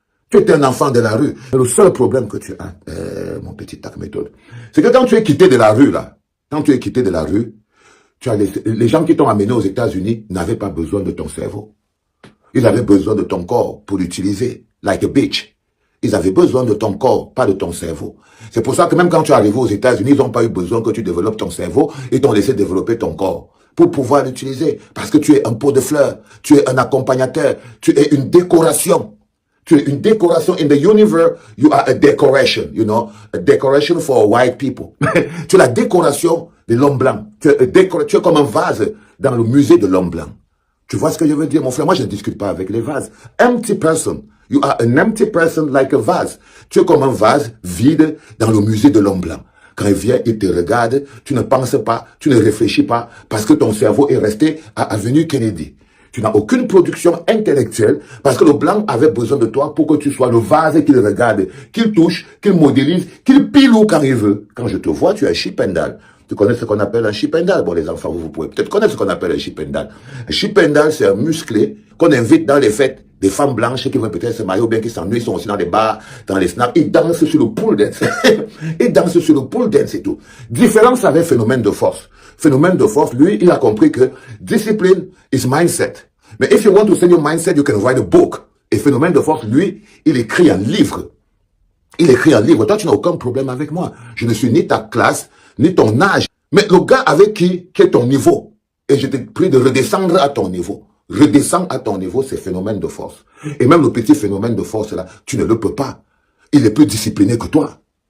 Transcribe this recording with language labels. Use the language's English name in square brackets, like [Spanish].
[French] Tu étais un enfant de la rue. Le seul problème que tu as, mon petit TAC Méthode, c'est que quand tu es quitté de la rue, là, quand tu es quitté de la rue, tu as les gens qui t'ont amené aux États-Unis n'avaient pas besoin de ton cerveau. Ils avaient besoin de ton corps pour l'utiliser. [English] Like a bitch. [French] Ils avaient besoin de ton corps, pas de ton cerveau. C'est pour ça que même quand tu es arrivé aux États-Unis, ils n'ont pas eu besoin que tu développes ton cerveau, ils t'ont laissé développer ton corps pour pouvoir l'utiliser. Parce que tu es un pot de fleurs, tu es un accompagnateur, tu es une décoration. Tu es une décoration. [English] In the universe, you are a decoration, you know, a decoration for white people. [French] Tu es la décoration de l'homme blanc. Tu es comme un vase dans le musée de l'homme blanc. Tu vois ce que je veux dire, mon frère? Moi, je ne discute pas avec les vases. [English] Empty person. You are an empty person like a vase. [French] Tu es comme un vase vide dans le musée de l'homme blanc. Quand il vient, il te regarde, tu ne penses pas, tu ne réfléchis pas, parce que ton cerveau est resté à Avenue Kennedy. Tu n'as aucune production intellectuelle, parce que le blanc avait besoin de toi pour que tu sois le vase qu'il regarde, qu'il touche, qu'il modélise, qu'il pilou quand il veut. Quand je te vois, tu es un chipendal. Tu connais ce qu'on appelle un chipendal? Bon, les enfants, vous pouvez peut-être connaître ce qu'on appelle un chipendal. Un chipendal, c'est un musclé qu'on invite dans les fêtes. Des femmes blanches qui vont peut-être se marier ou bien qui s'ennuient, sont aussi dans les bars, dans les snacks. Ils dansent sur le pool dance. Ils dansent sur le pool dance et tout. Différence avec phénomène de force. Phénomène de force, lui, il a compris que [English] discipline is mindset. [French] Mais [English] if you want to send your mindset, you can write a book. [French] Et phénomène de force, lui, il écrit un livre. Il écrit un livre. Toi, tu n'as aucun problème avec moi. Je ne suis ni ta classe, ni ton âge. Mais le gars avec qui est ton niveau. Et je te prie de redescendre à ton niveau. Redescends à ton niveau, c'est phénomène de force. Et même le petit phénomène de force là, tu ne le peux pas. Il est plus discipliné que toi.